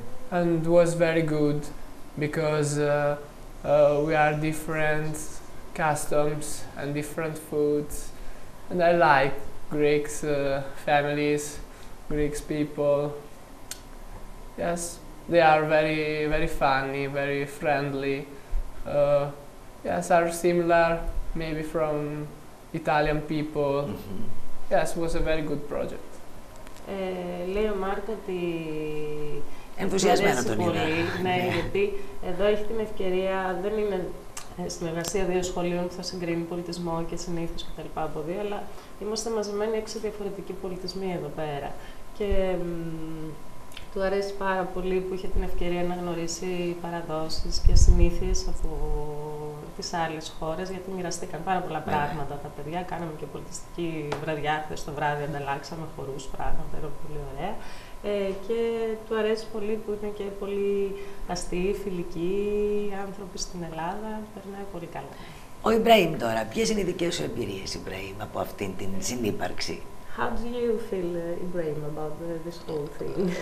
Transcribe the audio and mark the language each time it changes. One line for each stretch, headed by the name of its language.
English: And was very good because we are different customs and different foods, and I like Greeks families, Greeks people. Yes, they are very very funny, very friendly. Yes, are similar maybe from Italian people. Yes, was a very good project.
Greek: Λέει ο Μάρκ ότι ενθουσιασμένο τον είδα. Ναι, γιατί εδώ έχει την ευκαιρία, δεν είναι συνεργασία 2 σχολείων που θα συγκρίνει πολιτισμό και συνήθους κτλ. Από 2, αλλά είμαστε μαζεμένοι 6 διαφορετικοί πολιτισμοί εδώ πέρα. Και του αρέσει πάρα πολύ που είχε την ευκαιρία να γνωρίσει παραδόσεις και συνήθειες από τις άλλες χώρες, γιατί μοιραστήκαν πάρα πολλά πράγματα τα παιδιά. Κάναμε και πολιτιστική βραδιά, χθες το βράδυ ανταλλάξαμε χορούς, πράγματα, era πολύ ωραία. Και του αρέσει πολύ που είναι και πολύ αστείοι, φιλικοί άνθρωποι στην Ελλάδα. Περνάει πολύ καλά. Ο Ιμπραήμ τώρα, ποιες είναι οι δικές σου εμπειρίες, Ιμπραήμ, από αυτήν την συνύπαρξη?
English: How do you feel, Ibrahim, about this whole thing?